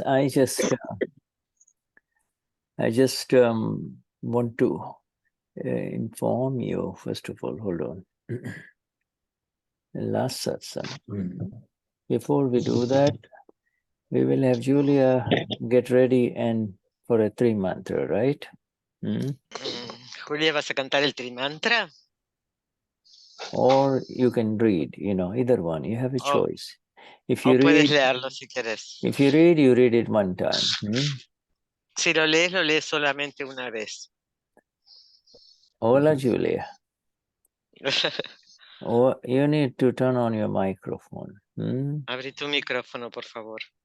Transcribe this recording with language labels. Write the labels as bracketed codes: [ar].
[en] I just want to inform you, first of all, hold on. Last satsang. Before we do that, we will have Julia get ready and for a 3 mantra, right? [es] Julia, ¿vas a cantar el trimantra? [en] Or you can read, either one. You have a choice. If you [es] puedes [en] read, [es] leerlo si quieres. [en] If you read it one time. [es] Si lo lees solamente una vez. Hola, Julia. [en] Oh, you need to turn on your microphone. [es] Abrí tu micrófono, por favor.